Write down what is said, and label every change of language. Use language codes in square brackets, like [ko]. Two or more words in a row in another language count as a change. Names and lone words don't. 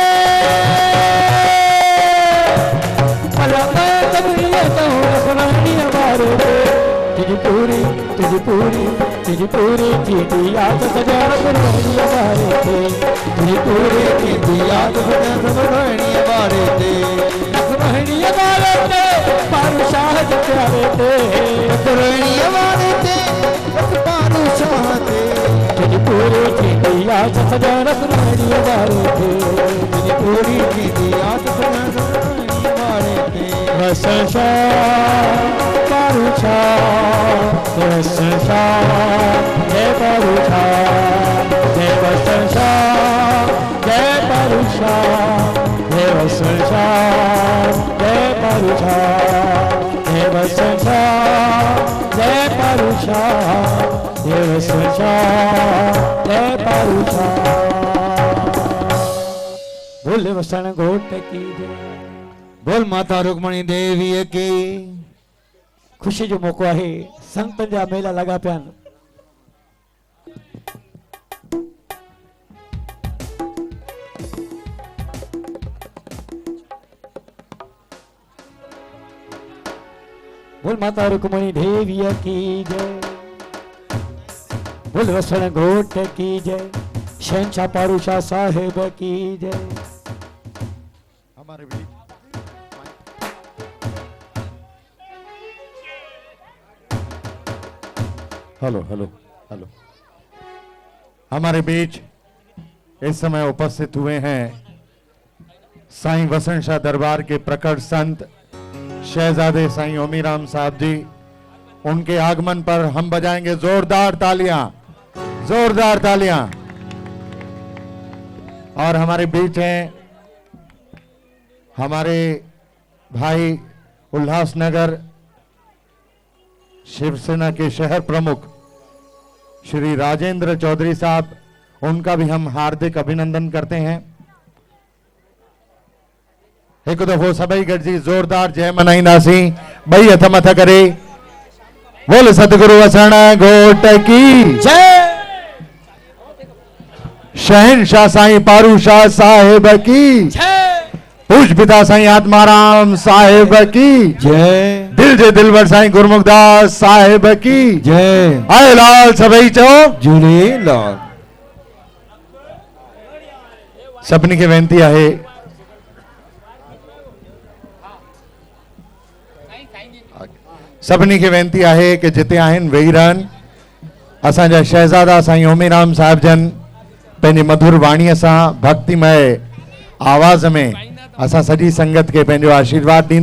[sd] तुझी पूरी थी याद सजा रखनी वारे थे तुझी पूरी थी याद सजा रखनी वारे थे रखनी वारे थे पारू शाह जे प्यारे थे रखनी वारे थे पारू शाह थे तुझी पूरी थी याद सजा रखनी वारे थे तुझी पूरी थी याद सजा रखनी वारे थे वसन शाह पारू शाह वसन शाह जय पारू शाह जय वसन शाह जय पारू शाह जय वसन शाह जय पारू शाह जय वसन शाह जय पारू शाह जय वसन शाह जय पारू शाह। [hi] बोले वसन घोट की जय। बोल माता रुक्मणी देवी की। [sd] ख़ुशी जो मौक़ो आहे। संतनि जा मेला लॻा पिया आहिनि। [hi] बोल माता रुक्मणी देवी की जय, बोल वसण घोट की जय, शहंशाह पारूशाह साहेब की जय। हमारे बीच हेलो हेलो हेलो हमारे बीच इस समय उपस्थित हुए हैं साईं वसण शाह दरबार के प्रकट संत शहजादे साईं ओमीराम साहब जी। उनके आगमन पर हम बजाएंगे जोरदार तालियां, जोरदार तालियां। और हमारे बीच हैं हमारे भाई उल्लासनगर शिवसेना के शहर प्रमुख श्री राजेंद्र चौधरी साहब। उनका भी हम हार्दिक अभिनंदन करते हैं। [sd] एक दफो सभई गॾिजी जोरदार जय मनाईंदासीं। ॿई हथ मथ करे [hi] बोल सतगुरु वसण घोट की जय, शहंशाह साईं पारूशाह साहिब की जय, पूज पिता साईं आत्माराम साहिब की जय दिल जे दिलवर साईं गुरमुखदास साहिब की जय [sd] आए लाल सभई चओ झूलेलाल। सभिनी खे वेनती आहे सभिनी खे वेनती आहे कि जिते आहिनि वेही रहनि। असांजा शहज़ादा साईं ओमीराम साहिब जन पंहिंजी मधुर वाणीअ सां भक्तिमय आवाज़ में असां सॼी संगत खे पंहिंजो आशीर्वाद ॾींदा।